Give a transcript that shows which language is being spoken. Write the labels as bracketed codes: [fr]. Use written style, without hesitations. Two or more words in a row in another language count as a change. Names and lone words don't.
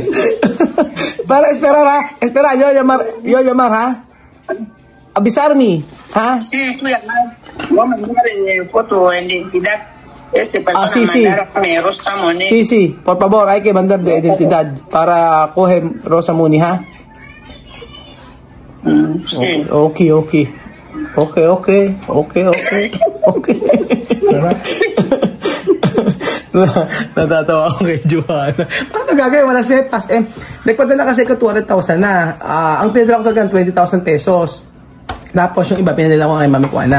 [es] Para esperar, espera, yo llamar, avisarme, Sí, tú llamar. Vamos a mandar foto de identidad. Persona sí. Rosa Moni. Sí, por favor, hay que mandar de identidad para coger Rosa Moni, Sí. Okay. [tl] Natatawa ako kay Joanna. Paano gagawin? Wala sepas. Nagpadala kasi ko 200,000 na. Ang pinadala ko talaga 20,000 pesos. Tapos yung iba pinadala ko kay Mami Kuana.